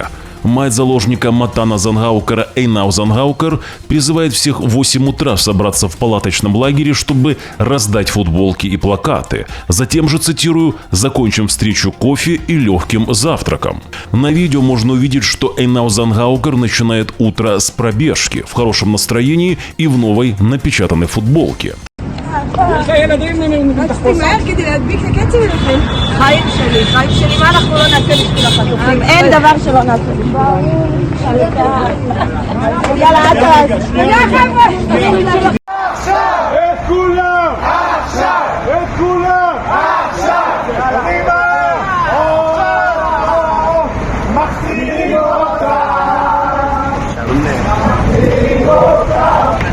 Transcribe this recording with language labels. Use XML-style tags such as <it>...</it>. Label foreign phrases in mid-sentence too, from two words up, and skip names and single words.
<ru>Мать заложника Матана Зангаукера Эйнау Зангаукер призывает всех в 8 утра собраться в палаточном лагере, чтобы раздать футболки и плакаты. Затем же, цитирую, «закончим встречу кофе и легким завтраком». На видео можно увидеть, что Эйнау Зангаукер начинает утро с пробежки, в хорошем настроении и в новой напечатанной футболке.</ru> <he>חיים שלי, מה אנחנו לא נעשה בשביל החטופים? אין דבר שלא נעשה בשביל יאללה, עד אז. עכשיו! את כולם! עכשיו! את כולם! עכשיו! קדימה! מחזירים אותה! מחזירים אותה!</he>